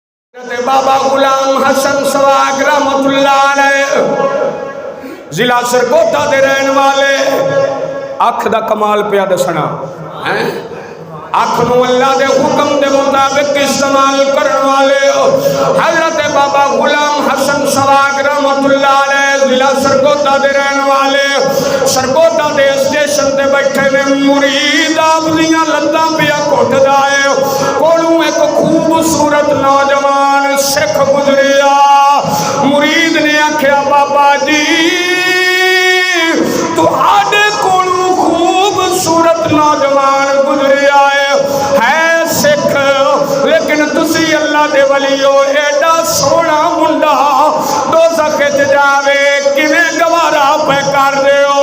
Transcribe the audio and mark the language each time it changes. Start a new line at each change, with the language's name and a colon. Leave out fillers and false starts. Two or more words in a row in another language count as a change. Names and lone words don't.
Punjabi: بابا غلام حسن سواگ
Arabic: رحمة الله عليه
Punjabi: ضلع سرگودھا دے رہن والے اکھ دا کمال پیا دسنا ہے. اکھ نوں اللہ دے حکم دے مطابق استعمال کرن والے حضرت بابا غلام حسن سواگ
Arabic: رحمة الله عليه
Punjabi: ضلع سرگودھا دے رہن والے سرگودھا دے سٹیشن تے بیٹھے نے مرید آپدیاں لتاں پیا گھٹدا ہے. کولوں ایک خوبصورت نوجوان سکھ گزریا. مرید نے آکھیا بابا جی تہاڈے کولوں خوبصورت نوجوان گزریا ہے سکھ، لیکن تسی اللہ دے ولی ہو، ایڈا سوہنا منڈا دوزخ چ جاوے کویں گوارا پے کر دے ہو.